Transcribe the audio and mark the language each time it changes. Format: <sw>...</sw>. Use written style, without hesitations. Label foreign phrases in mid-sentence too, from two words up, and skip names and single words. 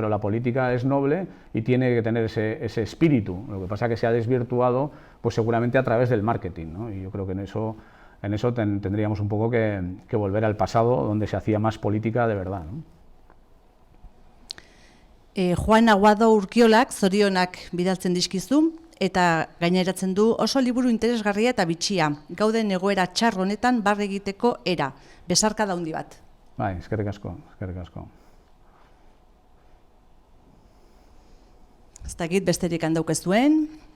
<es>Pero la política es noble y tiene que tener ese espíritu. Lo que pasa es que se ha desvirtuado, pues seguramente a través del marketing, ¿no? Y yo creo que en eso tendríamos un poco que volver al pasado, donde se hacía más política de verdad, ¿no?</es> <eu>Juan Aguado Urkiolak zorionak bidaltzen dizkizu eta gaineratzen du oso liburu interesgarria eta bitxia. Gauden egoera txar honetan barre egiteko era. Besarkada handi bat. Bai, eskerrik asko, eskerrik asko. Ez dakit besterik handauk ez duen.</eu>